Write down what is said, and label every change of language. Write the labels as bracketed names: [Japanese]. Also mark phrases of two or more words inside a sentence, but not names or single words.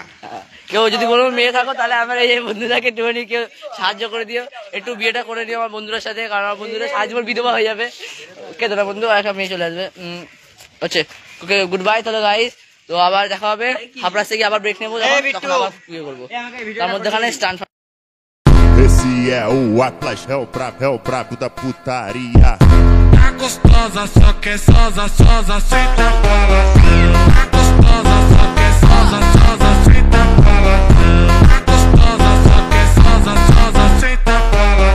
[Bangla] কেউ যদি কোনো মেয়ে থাকো তাহলে আমার এই বন্ধুটাকে একটুখানি কেউ সাহায্য করে দিও, একটু বিয়েটা করে দিও আমার বন্ধুদের সাথে, কারণ আমার বন্ধুরা সাহায্য বিধবা হয়ে যাবে। ওকে দাদা বন্ধু আর একটা মেয়ে চলে আসবে হচ্ছে। [English] okay good bye [Bangla] তাহলে গাইস। তো আবার দেখা হবে হাবড়া থেকে, আবার ব্রেক নেবো, তখন আবার ইয়ে করবো। তার মধ্যেখানে স্টান [Portuguese] Esse é o Atlas Hell brabo da putaria. Tá gostosa, só que é sosa, senta pra lá. Tá gostosa, só que é sosa, senta pra lá. Tá gostosa, só que é sosa, senta pra lá.